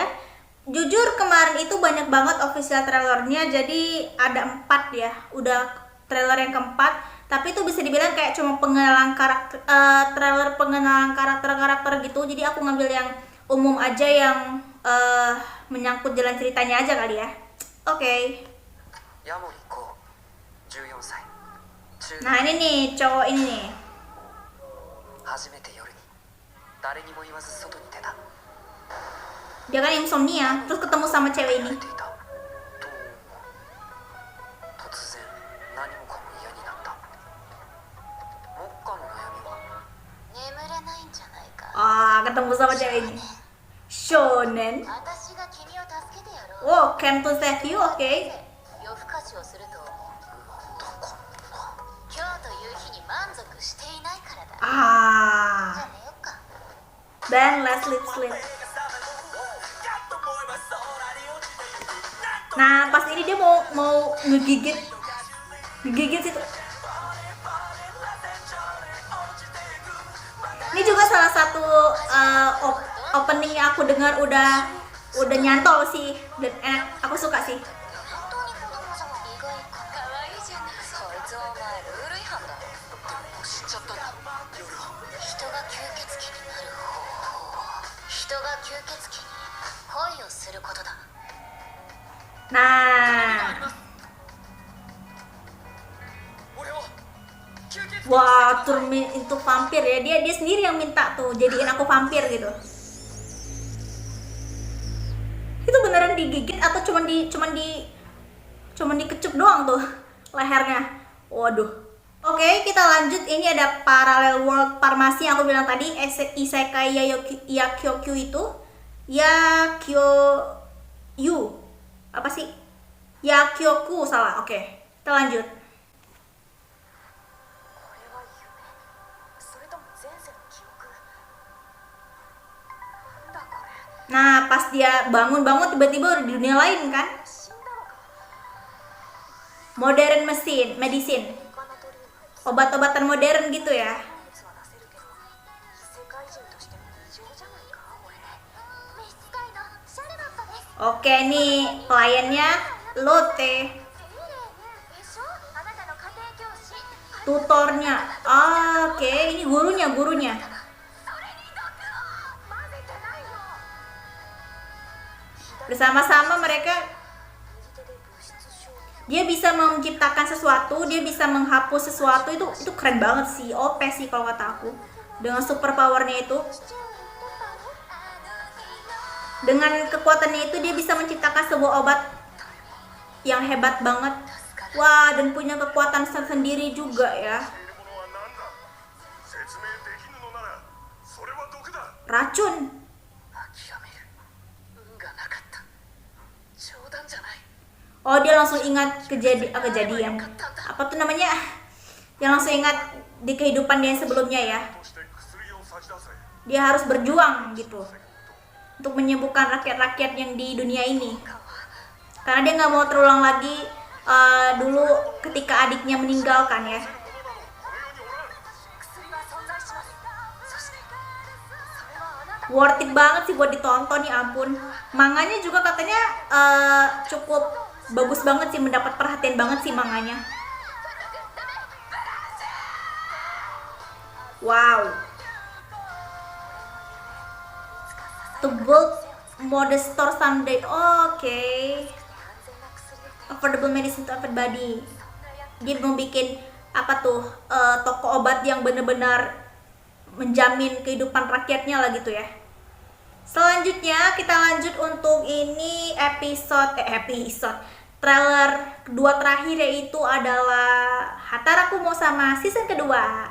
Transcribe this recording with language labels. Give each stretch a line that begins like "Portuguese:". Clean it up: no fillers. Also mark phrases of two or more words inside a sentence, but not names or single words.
Indonesian: Jujur kemarin itu banyak banget official trailernya, jadi ada 4 ya, udah trailer yang keempat. Tapi itu bisa dibilang kayak cuma pengenalan karakter, trailer pengenalan karakter gitu. Jadi aku ngambil yang umum aja yang menyangkut jalan ceritanya aja kali ya. Oke.
Japanese: ヤモリコ14歳。中学
Indonesian: Nah ini nih cowok ini nih.
Japanese: 初めて夜に誰にも言わず外に出た。
Indonesian: Dia kan insomnia, terus ketemu sama cewek
Japanese: 慣
Indonesian: ini.
Japanese: れていた。と突然何もかも嫌になった。目下の悩みは眠れないんじゃないか。
Indonesian: Ketemu sama cewek ini. Shonen.
Japanese: 私が君を助けてやろう。
English: Wow, came to save you, oke.
Japanese: 夜更かしをするとなんだこんな。今日という日に満足していないからだ。じゃ Ah, あ寝よっか。
English: then let's sleep.
Indonesian: Nah, pas ini dia mau ngegigit situ. Ini juga salah satu opening yang aku dengar udah nyantol sih, dan enak, aku suka sih.
Japanese: 本当に子供じゃん。意外か。可愛いじゃない。そいつお前ルール違反だ。もう死んじゃったんだ。夜は人が吸血鬼になる方法。人が吸血鬼に恋をすることだ。
Indonesian: Nah,
Japanese: 俺を吸血鬼
Indonesian: wah,
English: turn me into vampir ya.
Indonesian: Dia sendiri yang minta tuh jadiin aku vampir gitu. Itu beneran digigit atau cuman dikecup doang tuh lehernya. Waduh. Oke, kita lanjut. Ini ada Parallel World Farmasi yang aku bilang tadi, Isekai Yakyokyu itu. Yakyokyu. Apa sih? Yakyoku salah. Oke, kita lanjut.
Japanese: これは夢それとも前世の記憶なんだこれ
Indonesian: Nah, pas dia bangun-bangun tiba-tiba udah di dunia lain kan?
Japanese: 死んだのか
English: Modern medicine.
Japanese: 他の鳥に
Indonesian: Obat-obatan modern gitu ya.
Japanese: 物は出せるけど異世界人としても異常じゃないか俺召使いのシャルロットです。
Indonesian: Oke, nih pelayannya Lotte,
Japanese: セリレーね。でしょ？あなたの家庭教師。
Indonesian: tutornya. Oke, ini gurunya.
Japanese: それに毒を混ぜてないよ。
Indonesian: Bersama-sama mereka,
Japanese: 右手で物質消去
Indonesian: dia bisa menciptakan sesuatu, dia bisa menghapus sesuatu, itu keren banget sih. OP sih kalau kata aku. Dengan
English: super powernya
Indonesian: itu.
Japanese: しちゃうと
Indonesian: Dengan kekuatannya itu dia bisa menciptakan sebuah obat yang hebat banget. Wah, dan punya kekuatan sendiri juga ya.
Japanese: しているものは何だ。説明できぬのならそれは毒だ。
Indonesian: Racun.
Japanese: 諦める運がなかった冗談じゃない
Indonesian: Oh, dia langsung ingat kejadian. Apa tuh namanya? Yang langsung ingat di kehidupan dia yang sebelumnya ya.
Japanese: として薬を差し出せ。
Indonesian: Dia harus berjuang gitu untuk menyembuhkan rakyat-rakyat yang di dunia ini. Karena dia nggak mau terulang lagi dulu ketika adiknya meninggal kan ya.
Japanese: この世におらん。薬は存在しますそしてそれはあなた
English: Worth it
Indonesian: banget sih buat ditonton, ya ampun. Manganya juga katanya cukup bagus banget sih, mendapat perhatian banget sih manganya. Wow.
English: To build modest store someday.
Indonesian: Oke.
Japanese: 安全な薬を
English: Affordable medicine to everybody.
Indonesian: Dia mau bikin apa tuh toko obat yang bener-bener menjamin kehidupan rakyatnya lah gitu ya. Selanjutnya kita lanjut untuk ini episode trailer kedua terakhir, yaitu adalah Hatarakumo sama season kedua.